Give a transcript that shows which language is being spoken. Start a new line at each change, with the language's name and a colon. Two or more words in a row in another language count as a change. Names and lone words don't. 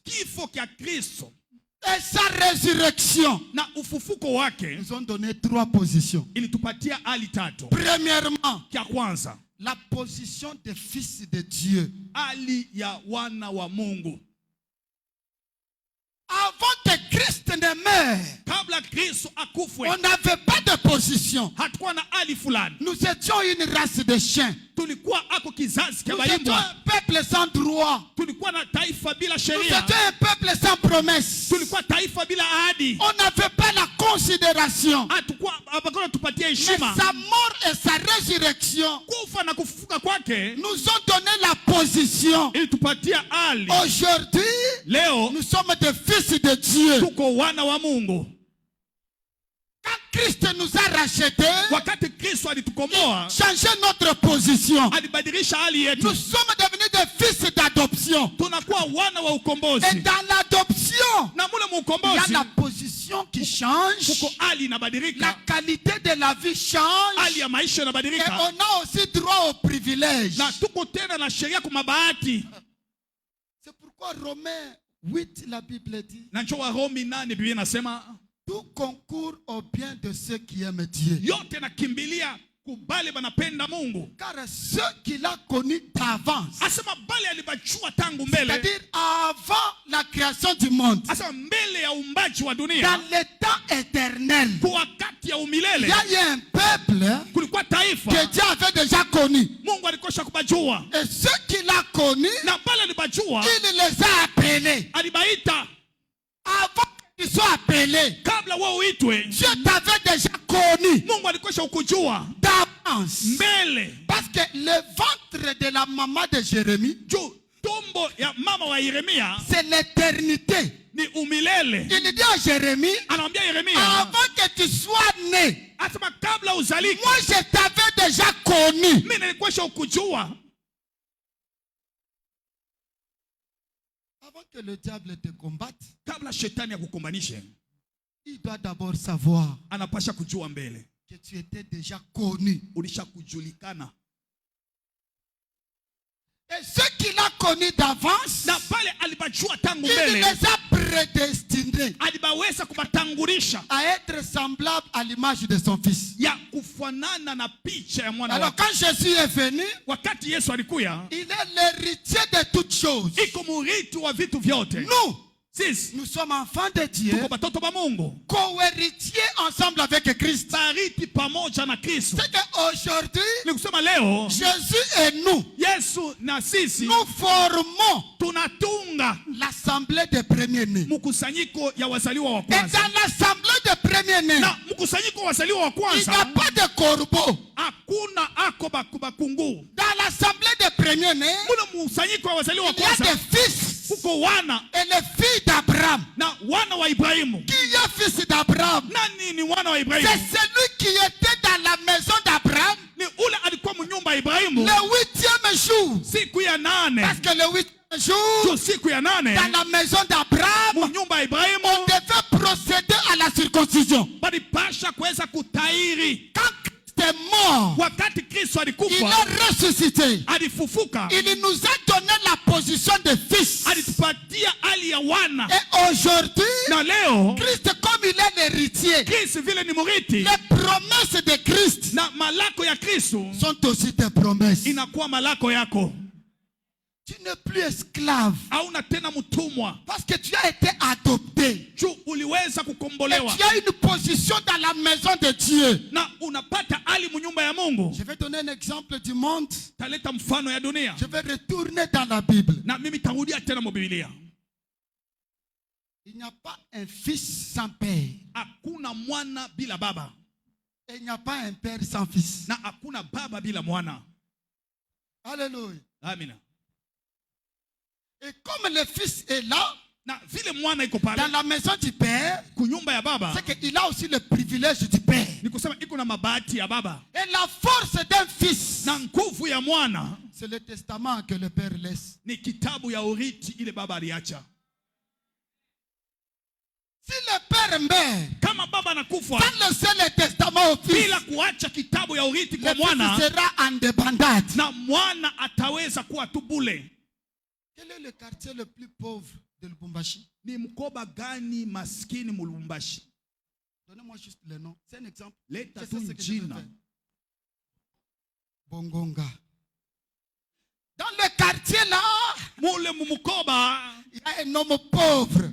Swahili: Kifo kia Kristo
French: et sa résurrection
Swahili: na ufufuko wake
French: nous ont donné 3 positions.
Swahili: ilitupatia hali tatu.
French: Premièrement,
Swahili: Kia kwanza,
French: la position des fils de Dieu.
Swahili: hali ya wana wa Mungu.
French: Avant que Christ ne meure,
Swahili: Kabla Kristo akufwe,
French: on n'avait pas de position.
Swahili: hatukuwa na hali fulani.
French: Nous étions une race de chiens.
Swahili: Tulikuwa ako kizazi kia
French: Nous étions
Swahili: baimbwa.
French: un peuple sans droit.
Swahili: Tulikuwa na taifa bila
French: Nous
Swahili: sheria.
French: étions un peuple sans promesse.
Swahili: Tulikuwa taifa bila ahadi.
French: On n'avait pas la considération.
Swahili: tupatie
French: Mais
Swahili: heshima.
French: sa mort et sa résurrection
Swahili: Kufa na kufufuka kwake
French: nous ont donné la position.
Swahili: ili tupatie hali.
French: Aujourd'hui,
Swahili: Leo
French: nous sommes des fils de Dieu.
Swahili: tuko wana wa Mungu.
French: Quand Christ nous a rachetés,
Swahili: Wakati Kristo alitukomboa,
French: changé notre position.
Swahili: alibadilisha hali yetu.
French: Nous sommes devenus des fils d'adoption.
Swahili: Tunakuwa wana wa
French: Et
Swahili: ukombozi.
French: dans l'adoption,
Swahili: Na mule
French: il y a
Swahili: mukombozi
French: la position qui change.
Swahili: kuko hali
French: La
Swahili: inabadilika.
French: qualité de la vie change.
Swahili: Hali ya maisha
French: Et
Swahili: inabadilika.
French: on a aussi droit au privilège.
Swahili: Na tuko tena na sheria kwa mabahati.
French: C'est pourquoi Romains 8, la Bible dit,
Swahili: Na njoo Warumi 8 Biblia inasema
French: tout concourt au bien de ceux qui aiment Dieu.
Swahili: yote nakimbilia kubali banapenda Mungu.
French: Car ceux qu'il a connus d'avance,
Swahili: Asema bali alibajua tangu mbele.
French: c'est-à-dire avant la création du monde,
Swahili: Asema mbele ya umbaji wa
French: dans
Swahili: dunia,
French: le temps éternel,
Swahili: kwa wakati ya
French: il
Swahili: umilele
French: y a eu un peuple
Swahili: kulikuwa taifa
French: que Dieu avait déjà connu.
Swahili: Mungu alikosha kubajua.
French: Et ceux qu'il a connus,
Swahili: Na bali alibajua,
French: il les a appelés.
Swahili: alibaita
French: Avant qu'ils soient appelés,
Swahili: kabla wewe uitwe.
French: Dieu t'avait déjà connu
Swahili: Mungu alikosha ukujua
French: d'avance.
Swahili: mbele.
French: Parce que le ventre de la maman de Jérémie,
Swahili: Juu tumbo ya mama wa Yeremia
French: c'est l'éternité.
Swahili: ni umilele.
French: Il dit à Jérémie,
Swahili: Anamwambia Yeremia,
French: avant que tu sois né,
Swahili: asema kabla uzalike,
French: moi je t'avais déjà connu.
Swahili: mimi nilikosha ukujua.
French: Avant que le diable te combatte,
Swahili: Kabla shetani akukombanishe,
French: il doit d'abord savoir
Swahili: anapasha kujua mbele.
French: que tu étais déjà connu.
Swahili: Ulisha kujulikana.
French: Et ceux qu'il a connus d'avance,
Swahili: Na pale alibajua tangu
French: il
Swahili: mbele,
French: les a prédestinés
Swahili: alibaweza kubatangulisha
French: à être semblables à l'image de son fils.
Swahili: ya kufanana na picha ya mwana
French: Alors
Swahili: wake.
French: quand Jésus est venu,
Swahili: Wakati Yesu alikuya,
French: il est l'héritier de toutes choses.
Swahili: iko murithi wa vitu vyote.
French: Nous,
Swahili: Sisi
French: nous sommes enfants de Dieu,
Swahili: tuko batoto ba Mungu,
French: co-héritiers ensemble avec Christ.
Swahili: barithi pamoja na Kristo.
French: C'est qu'aujourd'hui,
Swahili: Ni kusema leo
French: Jésus et nous,
Swahili: Yesu na sisi
French: nous formons
Swahili: tunatunga
French: l'assemblée des premiers-nés.
Swahili: mkusanyiko ya wazaliwa wa
French: Et
Swahili: kwanza.
French: dans l'assemblée des premiers-nés,
Swahili: Na mkusanyiko wa wazaliwa wa
French: il n'y a
Swahili: kwanza
French: pas de corbeau.
Swahili: hakuna ako bakungu.
French: Dans l'assemblée des premiers-nés,
Swahili: Mule mkusanyiko wa wazaliwa wa
French: il y a
Swahili: kwanza
French: des fils
Swahili: kuko wana
French: et les filles d'Abraham.
Swahili: na wana wa Ibrahimu.
French: Qui est fils d'Abraham?
Swahili: Nani ni wana wa
French: C'est
Swahili: Ibrahimu?
French: celui qui était dans la maison d'Abraham
Swahili: Ni ule alikuwa mnyumba ya Ibrahimu
French: le 8e jour.
Swahili: siku ya 8.
French: Parce que le 8e jour,
Swahili: So siku ya 8
French: dans la maison d'Abraham,
Swahili: mnyumba ya Ibrahimu
French: on devait procéder à la circoncision.
Swahili: balipasha kuweza kutairi.
French: Quand Christ est mort,
Swahili: Wakati Kristo
French: il
Swahili: alikufa,
French: est ressuscité.
Swahili: alifufuka,
French: Il nous a donné la position de fils.
Swahili: alitupatia hali ya wana.
French: Et aujourd'hui,
Swahili: Na leo
French: Christ, comme il est l'héritier,
Swahili: Kristo vile ni murithi,
French: les promesses de Christ
Swahili: na malako ya Kristo
French: sont aussi tes promesses.
Swahili: inakuwa malako yako.
French: Tu n'es plus esclave
Swahili: Hauna tena mtumwa,
French: parce que tu as été adopté.
Swahili: juu uliweza
French: Et
Swahili: kukombolewa
French: tu as une position dans la maison de Dieu.
Swahili: na unapata hali mnyumba ya Mungu.
French: Je vais donner un exemple du monde.
Swahili: Taleta mfano ya dunia,
French: Je vais retourner dans la Bible.
Swahili: na mimi tarudia tena mu Biblia.
French: Il n'y a pas un fils sans père.
Swahili: Hakuna mwana bila baba,
French: Et il n'y a pas un père sans fils.
Swahili: na hakuna baba bila mwana.
French: Alléluia.
Swahili: Amina.
French: Et comme le fils est là,
Swahili: Na vile mwana iko pale
French: dans la maison du père,
Swahili: kunyumba ya baba,
French: c'est qu'il a aussi le privilège du père.
Swahili: ni kusema iko na mabati ya baba,
French: Et la force d'un fils,
Swahili: na nguvu ya mwana
French: c'est le testament que le père laisse.
Swahili: ni kitabu ya urithi ile baba aliacha.
French: Si le père meurt,
Swahili: Kama baba anakufa
French: sans laisser le testament au fils,
Swahili: bila kuacha kitabu ya urithi
French: le
Swahili: kwa mwana,
French: fils sera en débandade.
Swahili: na mwana ataweza kuwa tu bule.
French: Quel est le quartier le plus pauvre de Lubumbashi?
Swahili: Ni mkoba gani maskini mu Lubumbashi?
French: Donnez-moi juste le nom. C'est un exemple.
Swahili: Leta
French: Je tu sais ce que je vais
Swahili: jina.
French: faire. Bongonga. Dans le quartier là,
Swahili: Mule mumukoba
French: il y a un homme pauvre.